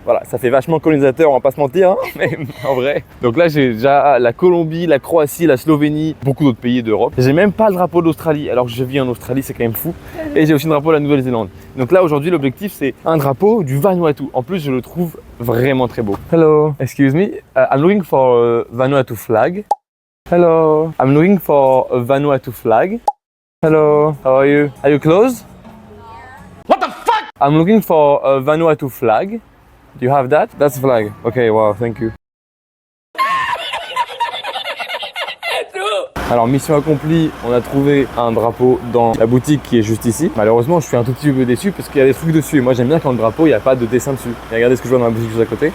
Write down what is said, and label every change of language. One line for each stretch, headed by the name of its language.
French: Voilà, ça fait vachement colonisateur, on va pas se mentir, hein, mais en vrai. Donc là, j'ai déjà la Colombie, la Croatie, la Slovénie, beaucoup d'autres pays d'Europe. J'ai même pas le drapeau d'Australie, alors que je vis en Australie, c'est quand même fou. Et j'ai aussi le drapeau de la Nouvelle-Zélande. Donc là, aujourd'hui, l'objectif, c'est un drapeau du Vanuatu. En plus, je le trouve vraiment très beau.
English: Hello, excuse me, I'm looking for a Vanuatu flag. Hello, I'm looking for a Vanuatu flag. Hello, how are you? Are you close? What the fuck? I'm looking for a Vanuatu flag. Do you have that? That's a flag. Okay, wow, thank you.
French: Alors mission accomplie, on a trouvé un drapeau dans la boutique qui est juste ici. Malheureusement je suis un tout petit peu déçu parce qu'il y a des trucs dessus et moi j'aime bien quand le drapeau il n'y a pas de dessin dessus. Et regardez ce que je vois dans la boutique juste à côté.